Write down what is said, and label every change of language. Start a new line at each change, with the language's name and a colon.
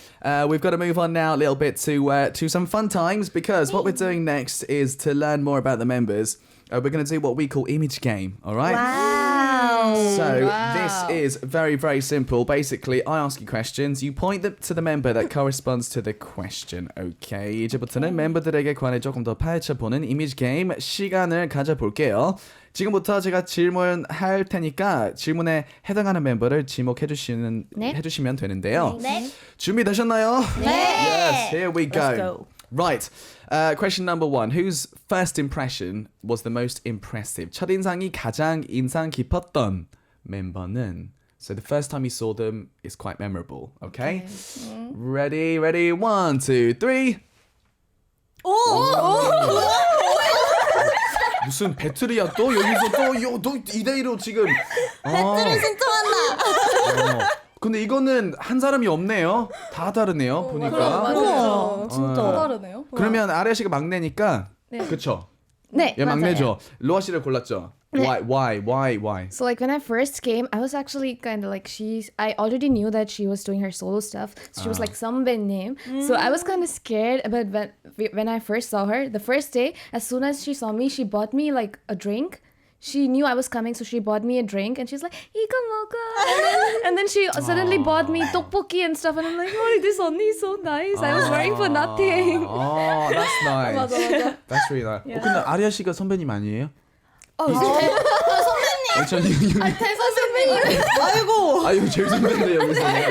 English: We've got to move on now a little bit to some fun times, because what we're doing next is to learn more about the members. We're going to do what we call image game, all right? Wow. So this is very, very simple. Basically, I ask you questions. You point them to the member that corresponds to the question. Okay.
Korean: 이제부터는 멤버들에게 관해 조금 더 파헤쳐보는 이미지 게임 시간을 가져볼게요. 지금부터 제가 질문할 테니까 질문에 해당하는 멤버를 해주시면 되는데요. 네. 준비되셨나요? 네.
English: Yes, here we go. Let's go. Right. Question number 1. Whose first impression was the most impressive? 첫인상이 가장 인상 깊었던 멤버는? So the first time you saw them is quite memorable. Okay? Ready? 1, 2, 3.
Korean: 무슨 배틀이야 또? 여기서 또 2대2로 지금. 배틀을 신청한다. 근데 이거는 한 사람이 없네요. 다 다르네요. 보니까. 맞아요. 진짜. 다르네요. 그러면 아리아 씨가 막내니까. 그쵸? 네, 얘 맞아요. 막내죠. 로아 씨를 골랐죠.
English: Why? So like when I first came, I was actually kind of like I already knew that she was doing her solo stuff. So she was like 선배님. So I was kind of scared. But when I first saw her, the first day, as soon as she saw me, she bought me like a drink. She knew I was coming, so she bought me a drink, and she's like,
Korean: 이거 먹어.
English: And then she suddenly bought me 떡볶이 and stuff, and I'm like, oh, this 언니 is so nice. I was wearing for nothing. Oh, that's nice.
Korean: 맞아.
English: That's really nice.
Korean: 근데 아리아 씨가 선배님 아니에요? 선배님. 전 선배님. 아이고. 이거 제일 선배인데 여기서.